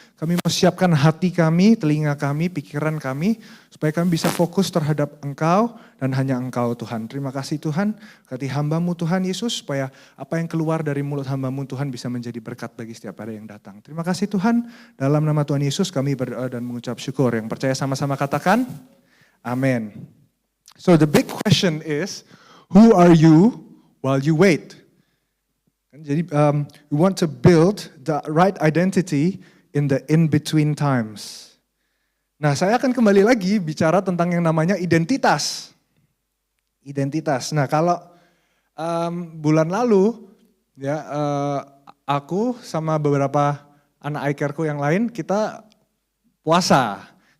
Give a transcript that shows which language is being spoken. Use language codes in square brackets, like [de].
[id] Kami mau siapkan hati kami, telinga kami, pikiran kami, supaya kami bisa fokus terhadap Engkau dan hanya Engkau Tuhan. Terima kasih Tuhan, berkati hamba-Mu Tuhan Yesus, supaya apa yang keluar dari mulut hamba-Mu Tuhan bisa menjadi berkat bagi setiap ada yang datang. Terima kasih Tuhan, dalam nama Tuhan Yesus kami berdoa dan mengucap syukur. Yang percaya sama-sama katakan, amin. [en] So the big question is, who are you while you wait? Jadi we want to build the right identity in the in-between times. [id] Nah, saya akan kembali lagi bicara tentang yang namanya identitas. Identitas. Nah, kalau bulan lalu ya aku sama beberapa anak iCare-ku yang lain kita puasa.